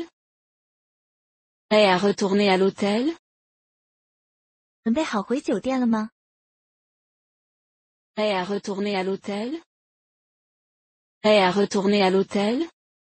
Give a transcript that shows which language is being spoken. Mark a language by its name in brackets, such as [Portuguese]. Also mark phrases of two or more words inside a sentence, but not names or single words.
[French] Prêt à retourner à l'hôtel? [Chinese] 准备好回酒店了吗？ [French] Prêt à retourner à l'hôtel? Prêt à retourner à l'hôtel?